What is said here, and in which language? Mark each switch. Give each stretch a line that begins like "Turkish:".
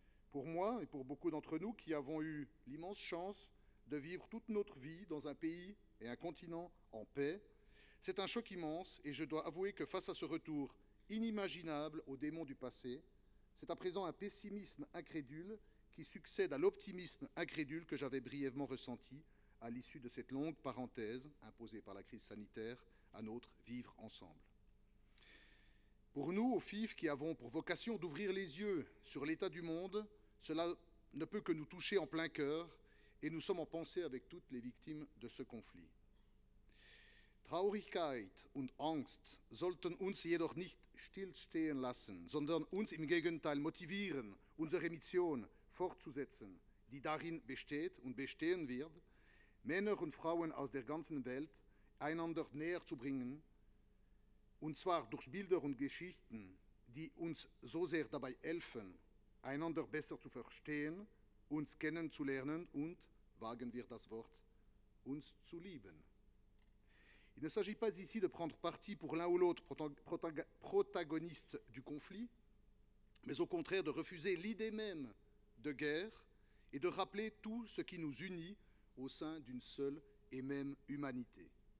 French: Pour moi et pour beaucoup d'entre nous qui avons eu l'immense chance de vivre toute notre vie dans un pays et un continent en paix, c'est un choc immense et je dois avouer que face à ce retour inimaginable aux démons du passé, c'est à présent un pessimisme incrédule qui succède à l'optimisme incrédule que j'avais brièvement ressenti à l'issue de cette longue parenthèse imposée par la crise sanitaire à notre vivre ensemble. Pour nous, au FIF, qui avons pour vocation d'ouvrir les yeux sur l'état du monde, cela ne peut que nous toucher en plein cœur et nous sommes en pensée avec toutes les victimes de ce conflit.
German: Traurigkeit und Angst sollten uns jedoch nicht stillstehen lassen, sondern uns im Gegenteil motivieren, unsere Mission fortzusetzen, die darin besteht und bestehen wird, Männer und Frauen aus der ganzen Welt einander näher zu bringen, und zwar durch Bilder und Geschichten, die uns so sehr dabei helfen, einander besser zu verstehen, uns kennenzulernen und, wagen wir das Wort, uns zu lieben.
French: Il ne s'agit pas ici de prendre parti pour l'un ou l'autre protagoniste du conflit, mais au contraire de refuser l'idée même de guerre et de rappeler tout ce qui nous unit au sein d'une seule et même humanité.